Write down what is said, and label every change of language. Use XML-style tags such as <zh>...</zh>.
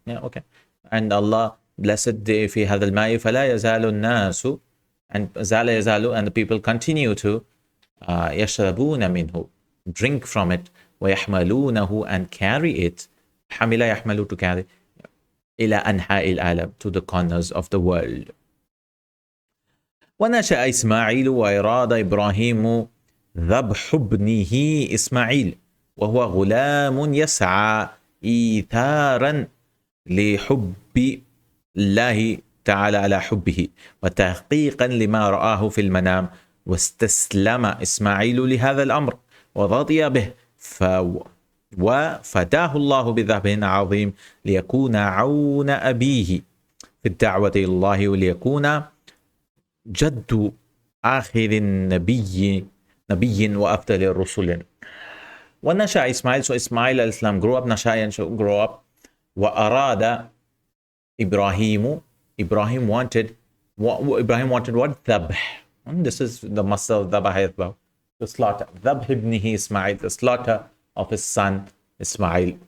<en>Yeah, okay. And Allah blessed fi hadha al-ma'i fala yazalu an-nasu, and zala yazalu, and the people continue to yashrabuna minhu, drink from it, wa yahmalunahu, and carry it. Hamila yahmalu, to carry, ila anha'il alam, to the corners of the world.</en> <ar>ونشأ إسماعيل وأراد إبراهيم ذبح ابنه إسماعيل وهو غلام يسعى إيثارا لحب الله تعالى على حبه وتحقيقا لما رآه في المنام واستسلم إسماعيل لهذا الأمر ورضي به وفداه الله بذبح عظيم ليكون عون أبيه في الدعوة إلى الله وليكون جد آخر النبي وأفضل الرسل.</ar> <en>ونشأ إسماعيل, so Ismail al-Islam grew up, نشأ grew up. وأراد إبراهيم, Ibrahim wanted Ibrahim wanted what? Dhabh. And this is the masdar of dhabh yadhbah, to slaughter. Dhabh ibnihi Ismail, the slaughter of his son Ismail.</en>